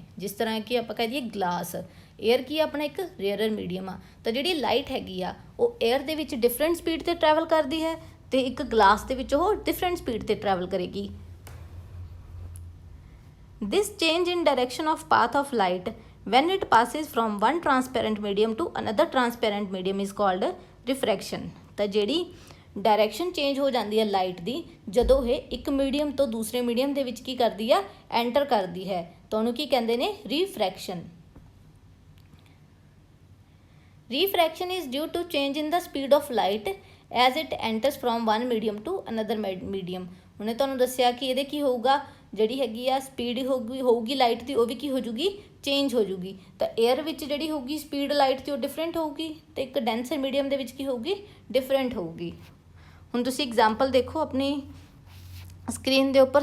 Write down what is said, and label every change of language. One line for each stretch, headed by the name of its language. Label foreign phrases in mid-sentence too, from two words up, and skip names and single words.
Punjabi: ਜਿਸ ਤਰ੍ਹਾਂ ਕਿ ਆਪਾਂ ਕਹਿ ਦਈਏ ਗਲਾਸ। ਏਅਰ ਕੀ ਆਪਣਾ ਇੱਕ
English: rarer medium
Punjabi: ਆ। ਤਾਂ ਜਿਹੜੀ ਲਾਈਟ ਹੈਗੀ ਆ ਉਹ ਏਅਰ ਦੇ ਵਿੱਚ
English: different speed
Punjabi: ਤੇ ਟਰੈਵਲ ਕਰਦੀ ਹੈ ਤੇ ਇੱਕ ਗਲਾਸ ਦੇ ਵਿੱਚ ਉਹ
English: different speed
Punjabi: ਤੇ ਟਰੈਵਲ ਕਰੇਗੀ।
English: this change in direction of path of light when it passes from one transparent medium to another transparent medium is called refraction।
Punjabi: ਤਾਂ ਜਿਹੜੀ
English: direction change
Punjabi: ਹੋ ਜਾਂਦੀ ਹੈ ਲਾਈਟ ਦੀ ਜਦੋਂ ਇਹ ਇੱਕ ਮੀਡੀਅਮ ਤੋਂ ਦੂਸਰੇ ਮੀਡੀਅਮ ਦੇ ਵਿੱਚ ਕੀ ਕਰਦੀ ਆ, ਐਂਟਰ ਕਰਦੀ ਹੈ, ਤਾਂ ਉਹਨੂੰ ਕੀ ਕਹਿੰਦੇ ਨੇ? ਰਿਫਰੈਕਸ਼ਨ।
English: Refraction is due to change in the speed of light as it enters from one medium to another medium।
Punjabi: ਉਹਨੇ ਤੁਹਾਨੂੰ ਦੱਸਿਆ ਕਿ ਇਹਦੇ ਕੀ ਹੋਊਗਾ, ਜਿਹੜੀ ਹੈਗੀ ਆ ਸਪੀਡ ਹੋਊਗੀ ਲਾਈਟ ਦੀ, ਉਹ ਵੀ ਕੀ ਹੋ ਜੂਗੀ? ਚੇਂਜ ਹੋ ਜੂਗੀ। ਤਾਂ ਏਅਰ ਵਿੱਚ ਜਿਹੜੀ ਹੋਊਗੀ
English: speed light
Punjabi: ਦੀ ਉਹ ਡਿਫਰੈਂਟ ਹੋਊਗੀ ਤੇ ਇੱਕ
English: denser medium
Punjabi: ਦੇ ਵਿੱਚ ਕੀ ਹੋਊਗੀ? ਡਿਫਰੈਂਟ ਹੋਊਗੀ। ਹੁਣ ਤੁਸੀਂ ਐਗਜ਼ਾਮਪਲ ਦੇਖੋ ਆਪਣੀ ਸਕਰੀਨ ਦੇ ਉੱਪਰ।